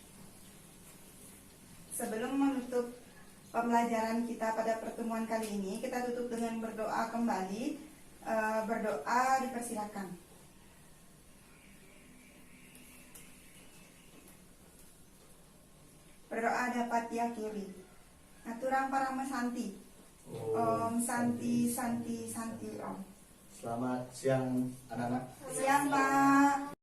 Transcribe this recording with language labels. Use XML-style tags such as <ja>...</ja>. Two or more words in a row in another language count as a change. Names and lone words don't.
<id>Sebelum menutup pembelajaran kita pada pertemuan kali ini, kita tutup dengan berdoa kembali. Berdoa dipersilakan. Berdoa dapat diakhiri.</id> <ban>Aturang Parama Santi.</ban> <sa>Om Santi Santi Santi Om.</sa> <id>selamat siang anak-anak. Siang, Pak.</id>